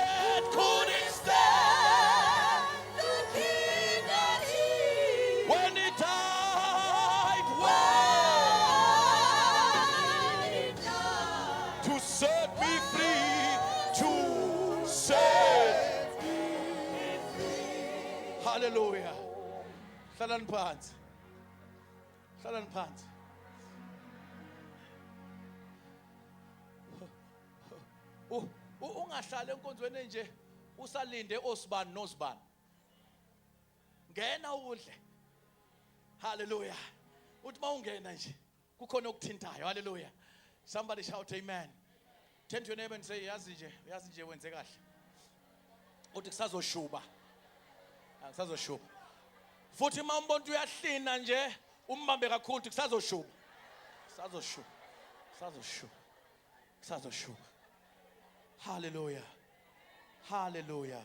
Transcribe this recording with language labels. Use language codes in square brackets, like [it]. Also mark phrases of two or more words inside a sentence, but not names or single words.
[en] The King that He When he died, to set me free, to set me free. [zu] Hallelujah. Hlalani phansi. Hlalani phansi. Ungahlali enkonzweni nje usalinde osibani nosibani. Ngena udle. Hallelujah. Uthi mawungena nje kukhona okuthintayo. [en] Hallelujah. Somebody shout amen. Turn to your neighbor and say, [zu] yazi nje wenze kahle. Uthi kusazoshuba. Kusazoshuba. Futhi uma umbona ukuthi uyahlina nje umbambe kakhulu uthi kusazoshuba. Kusazoshuba. Hallelujah. Hallelujah.